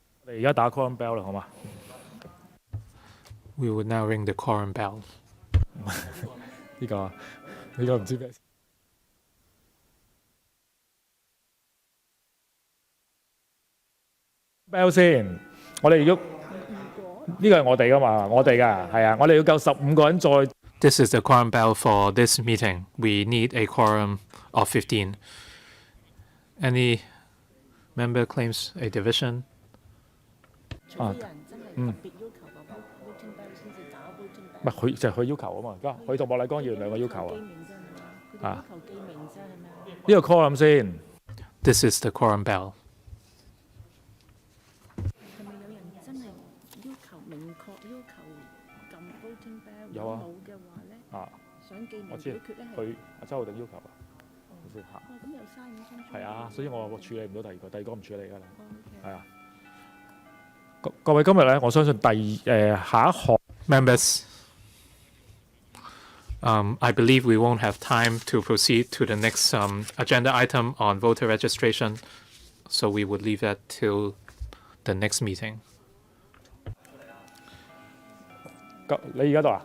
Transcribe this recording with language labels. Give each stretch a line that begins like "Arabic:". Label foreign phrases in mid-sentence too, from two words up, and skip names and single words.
Cantonese: 而家打
English: quorum bell
Cantonese: 啦，好嘛
English: ？We would now ring the quorum bell.
Cantonese: 呢個唔知咩 bell 先。我哋如果呢個係我哋噶嘛，我哋噶係啊，我哋要夠15個人再。
English: This is the quorum bell for this meeting. We need a quorum of 15. Any member claims a division?
Cantonese: 除非有人真係特別要求個
English: voting bell
Cantonese: 先至打
English: voting bell。
Cantonese: 唔係佢就係佢要求啊嘛，而家佢同莫禮光議員兩個要求啊。佢哋要求記名啫，係咪啊？呢個 quorum 先。 This is the quorum bell. 係咪有人真係要求明確要求撳
English: voting bell？
Cantonese: 有啊。冇嘅話咧，想記名我知表決咧係。佢阿周浩鼎要求啊。先嚇。咁又嘥5分鐘。係啊，所以我處理唔到第二個唔處理㗎啦。係啊。各位今日咧，我相信下一項
English: Members, I believe we won't have time to proceed to the next agenda item on voter registration, so we would leave that till the next meeting.
Cantonese: 你而家度啊？